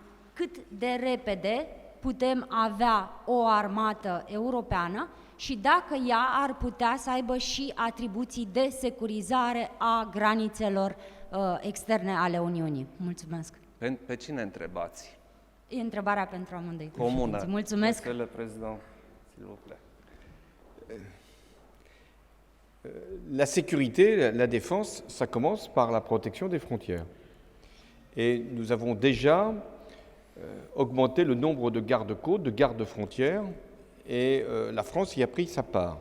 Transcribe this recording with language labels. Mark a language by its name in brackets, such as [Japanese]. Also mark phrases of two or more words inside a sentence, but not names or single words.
[Romanian] Cât de repede putem avea o armată europeană și dacă ea ar putea să aibă și atribuții de securizare a granițelor externe ale Uniunii? Mulțumesc. Pe cine întrebați? E întrebarea pentru amândoi. Comună. Mulțumesc. [French] Monsieur le Président, s'il vous plaît. La sécurité, la défense, ça commence par la protection des frontières. Et nous avons déjà augmenté le nombre de gardes-côtes, de gardes-frontières, et la France y a pris sa part.